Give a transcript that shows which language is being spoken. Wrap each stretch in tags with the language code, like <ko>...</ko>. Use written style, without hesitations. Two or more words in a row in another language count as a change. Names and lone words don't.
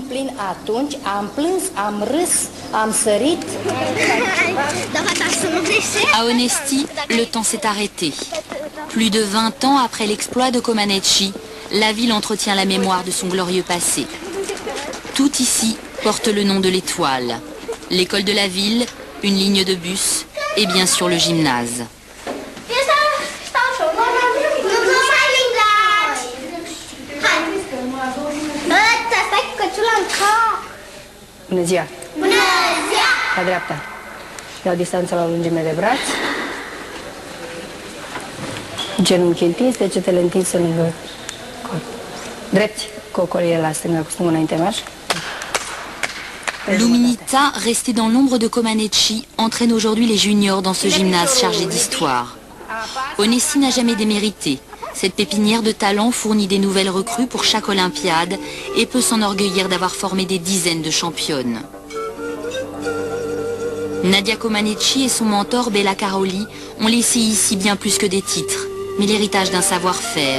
<fr>À Onesti, le temps s'est arrêté. Plus de 20 ans après l'exploit de Comaneci, la ville entretient la mémoire de son glorieux passé. Tout ici porte le nom de l'étoile. L'école de la ville, une ligne de bus et bien sûr le gymnase.</fr> <ro>Bună ziua! Bună ziua! La dreapta. Iau distanța la o lungime de braț. Genunchi întins, degetele întinse lângă corp. Drepți, cu ocoliere la stânga, cu stângul înainte marș.</ro> <fr>L'Uminita, restée dans l'ombre de Comaneci, entraîne aujourd'hui les juniors dans ce gymnase chargé d'histoire. Onesti n'a jamais démérité. Cette pépinière de talents fournit des nouvelles recrues pour chaque Olympiade et peut s'enorgueillir d'avoir formé des dizaines de championnes. Nadia Comaneci et son mentor Bella Caroli ont laissé ici bien plus que des titres, mais l'héritage d'un savoir-faire.</fr>